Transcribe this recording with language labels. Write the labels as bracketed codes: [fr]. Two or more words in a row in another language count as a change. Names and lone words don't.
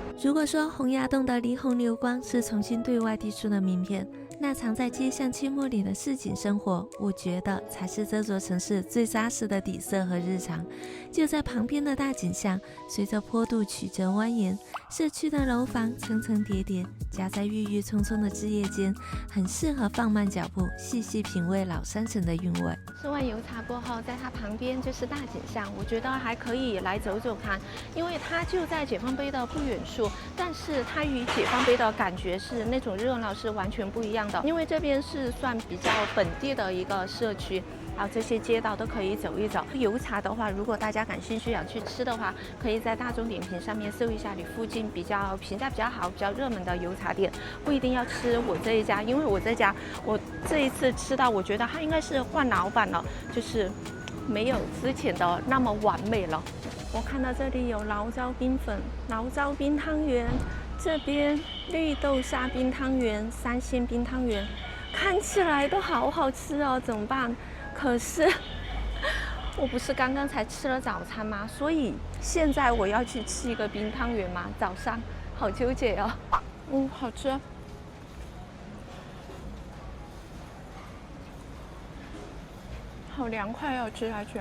[zh] 如果說洪崖洞的霓虹流光是重新對外遞出的名片，那藏在街巷阡陌裡的市井生活，我覺得才是這座城市最扎實的底色和日常。就在旁邊的大井巷，隨着坡度曲折蜿蜒，社區的樓房層層疊疊，夾在鬱鬱蔥蔥的枝葉間，很適合放慢腳步，細細品味老山城的韻味。吃完油茶過後，在它旁邊就是大井巷，我覺得還可以來走走看，因為它就在解放碑的不遠處，但是它與解放碑的感覺是那種熱鬧是完全不一樣的，因為這邊是算比较本地的一個社區。然後這些街道都可以走一走。油茶的話，如果大家感興趣想去吃的話，可以在大众點評上面搜一下你附近比較評價比較好、比較熱門的油茶店，不一定要吃我這一家，因為我这家我這一次吃到，我覺得它應該是換老闆了，就是沒有之前的那麼完美了。我看到這裡有醪糟冰粉、醪糟冰湯圓，這邊綠豆沙冰湯圓、三鮮冰湯圓，看起來都好好吃哦，怎麼辦？可是我不是剛剛才吃了早餐嗎？所以現在我要去吃一個冰湯圓嗎？早上好糾結哦。好吃，好涼快哦，吃下去。